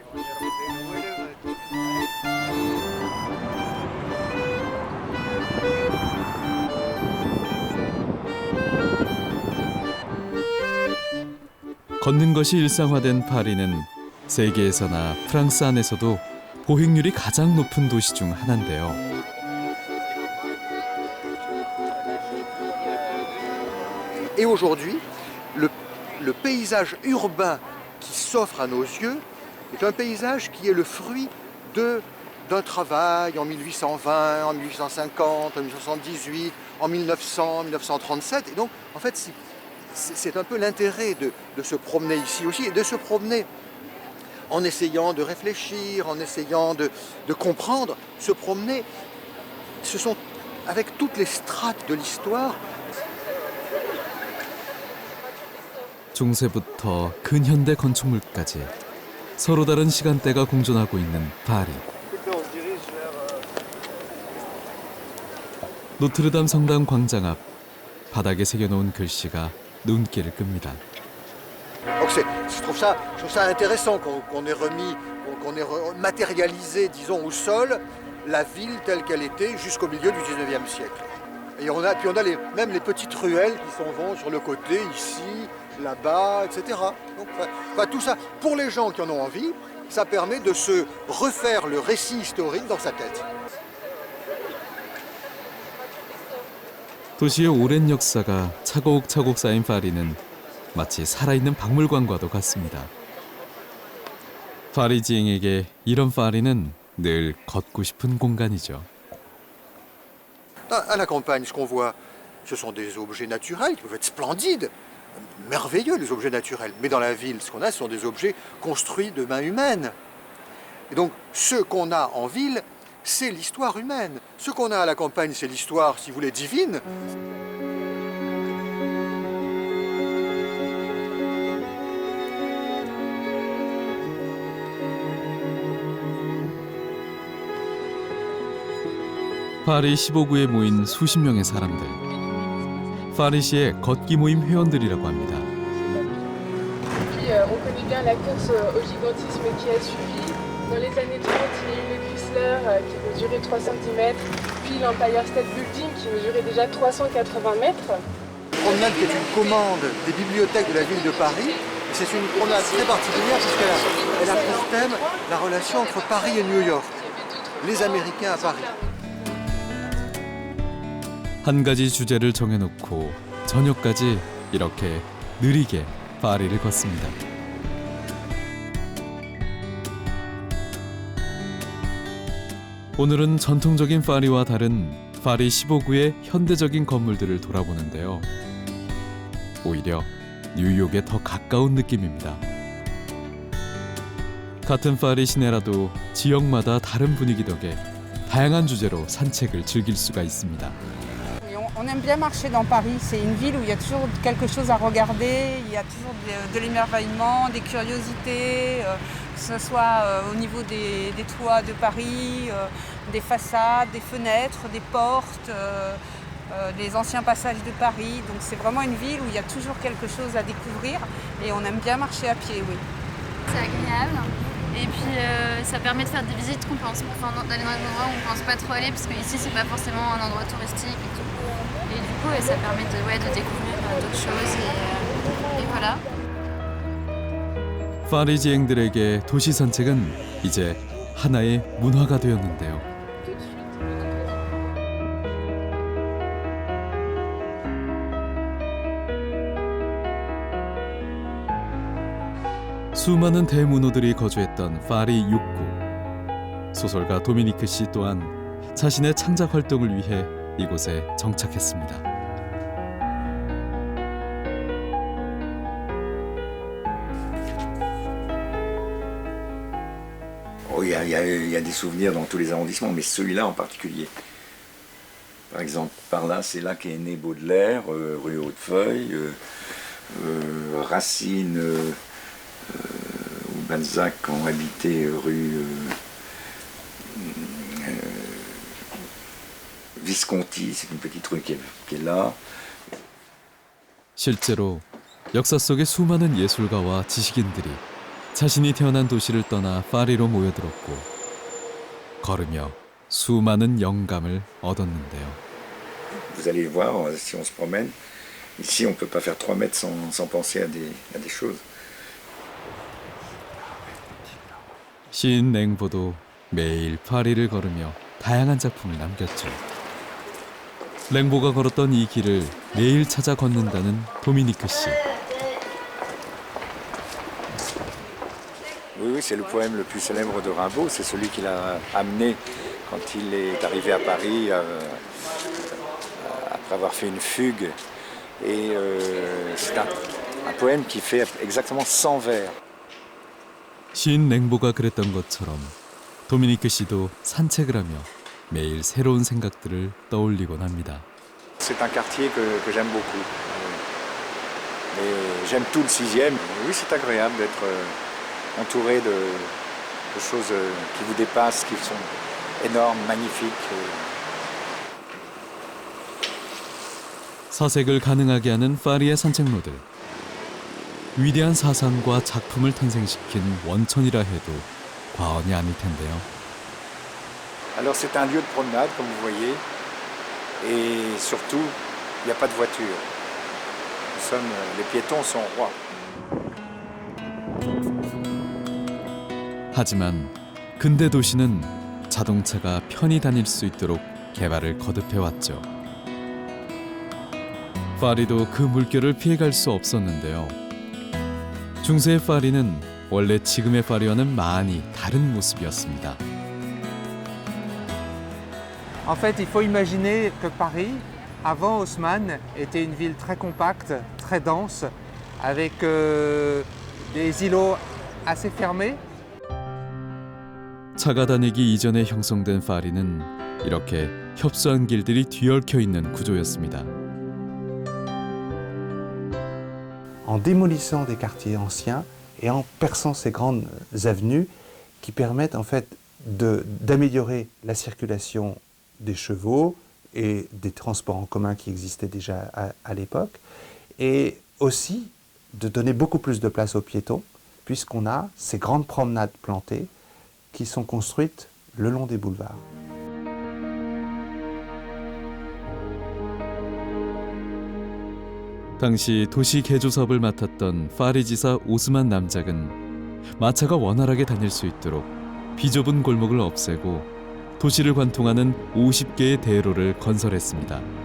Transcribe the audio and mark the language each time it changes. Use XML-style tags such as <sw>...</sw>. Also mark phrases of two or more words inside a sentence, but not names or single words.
<ko>걷는 것이 일상화된 파리는 세계에서나 프랑스 안에서도 보행률이 가장 높은 도시 중 하나인데요.</ko> <fr>Et aujourd'hui, le paysage urbain qui s'offre à nos yeux est un paysage qui est le fruit d'un travail en 1820, en 1850, en 1878, en 1900, 1937. Et donc, en fait, c'est un peu l'intérêt de se promener ici aussi, et de se promener en essayant de réfléchir, en essayant de comprendre, se promener. Ce sont, avec toutes les strates de l'histoire,</fr> <ko>중세부터 근현대 건축물까지 서로 다른 시간대가 공존하고 있는 파리. 노트르담 성당 광장 앞 바닥에 새겨놓은 글씨가 눈길을 끕니다.</ko> <fr>Donc je trouve ça intéressant qu'on ait matérialisé, disons, au sol la ville telle qu'elle était jusqu'au milieu du 19e siècle. Et on a même les petites ruelles qui s'en vont sur le côté, ici, là-bas, etc. Donc, tout ça, pour les gens qui en ont envie, ça permet de se refaire le récit historique dans sa tête.</fr> <ko>도시의 오랜 역사가 차곡차곡 쌓인 파리는 마치 살아있는 박물관과도 같습니다. 파리지행에게 이런 파리는 늘 걷고 싶은 공간이죠.</ko> <fr>À la campagne, ce qu'on voit, ce sont des objets naturels qui peuvent être splendides, merveilleux, les objets naturels. Mais dans la ville, ce qu'on a, ce sont des objets construits de main humaine. Et donc, ce qu'on a en ville, c'est l'histoire humaine. Ce qu'on a à la campagne, c'est l'histoire, si vous voulez, divine.</fr> <ko>파리 15구에 모인 수십 명의 사람들. 파리시의 걷기 모임 회원들이라고 합니다.</ko> <fr>On connaît bien la course au gigantisme qui a suivi. Dans les années 30, il y a eu le Chrysler qui mesurait 3 cm, puis l'Empire State Building qui mesurait déjà 380 mètres. Promenade qui est une commande des bibliothèques de la ville de Paris. C'est une promenade très particulière parce qu'elle a pour thème la relation entre Paris et New York. Les Américains à Paris.</fr> <ko>한 가지 주제를 정해놓고 저녁까지 이렇게 느리게 파리를 걷습니다. 오늘은 전통적인 파리와 다른 파리 15구의 현대적인 건물들을 돌아보는데요. 오히려 뉴욕에 더 가까운 느낌입니다. 같은 파리 시내라도 지역마다 다른 분위기 덕에 다양한 주제로 산책을 즐길 수가 있습니다.</ko> <fr>On aime bien marcher dans Paris, c'est une ville où il y a toujours quelque chose à regarder, il y a toujours de l'émerveillement, des curiosités, que ce soit au niveau des toits de Paris, des façades, des fenêtres, des portes, les anciens passages de Paris. Donc c'est vraiment une ville où il y a toujours quelque chose à découvrir et on aime bien marcher à pied, oui. C'est agréable. Et puis ça permet de faire des visites qu'on pense, d'aller dans des endroits où on ne pense pas trop aller, parce qu'ici c'est pas forcément un endroit touristique et tout. Et du coup ça permet de découvrir d'autres choses et voilà.</fr> <ko>파리지앵들에게 도시 산책은 이제 하나의 문화가 되었는데요. 수많은 대문호들이 거주했던 파리 6구. 소설가 도미니크 씨 또한 자신의 창작 활동을 위해 이곳에 정착했습니다.</ko> <fr>Oh, il y a des souvenirs dans tous les arrondissements, mais celui-là en particulier. Par exemple, par là, c'est là qu'est né Baudelaire, rue Hautefeuille, Racine ou Balzac ont habité rue Visconti, c'est une petite rue qui est là.</fr> <ko>실제로 역사 속의 수많은 예술가와 지식인들이 자신이 태어난 도시를 떠나 파리로 모여들었고 걸으며 수많은 영감을 얻었는데요.</ko> <fr>Vous allez voir, si on se promène, ici on ne peut pas faire 3 mètres sans penser à des choses.</fr> <ko>시인 랭보도 매일 파리를 걸으며 다양한 작품을 남겼죠. 랭보가 걸었던 이 길을 매일 찾아 걷는다는 도미니크 씨.</ko> <fr>Oui, c'est le poème le plus célèbre de Rimbaud, c'est celui qu'il a amené quand il est arrivé à Paris après avoir fait une fugue. Et c'est un poème qui fait exactement 100 vers.</fr> <ko>시인 랭보가 그랬던 것처럼 도미니크 씨도 산책을 하며 매일 새로운 생각들을 떠올리곤 합니다.</ko> <fr>C'est un quartier que j'aime beaucoup. Et j'aime tout le 6e. Oui, c'est agréable d'être entouré de choses qui vous dépassent, qui sont énormes, magnifiques.</fr> <ko>사색을 가능하게 하는 파리의 산책로들. 위대한 사상과 작품을 탄생시킨 원천이라 해도 과언이 아닐 텐데요.</ko> <fr>Alors c'est un lieu de promenade, comme vous voyez, et surtout, il n'y a pas de voiture. Les piétons sont rois.</fr> <ko>하지만 근대 도시는 자동차가 편히 다닐 수 있도록 개발을 거듭해왔죠. 파리도 그 물결을 피해갈 수 없었는데요. 중세의 파리는 원래 지금의 파리와는 많이 다른 모습이었습니다.</ko> <fr>En fait, il faut imaginer que Paris, avant Haussmann, était une ville très compacte, très dense, avec des îlots assez fermés.</fr> <ko>차가 다니기 이전에 형성된 파리는 이렇게 협소한 길들이 뒤얽혀 있는 구조였습니다.</ko> <fr>En démolissant des quartiers anciens et en perçant ces grandes avenues qui permettent en fait d'améliorer la circulation des chevaux et des transports en commun qui existaient déjà à l'époque, et aussi de donner beaucoup plus de place aux piétons, puisqu'on a ces grandes promenades plantées qui sont construites le long des boulevards.</fr> <ko>당시 도시 개조 사업을 맡았던 파리지사 오스만 남작은 마차가 원활하게 다닐 수 있도록 비좁은 골목을 없애고 도시를 관통하는 50개의 대로를 건설했습니다.</ko>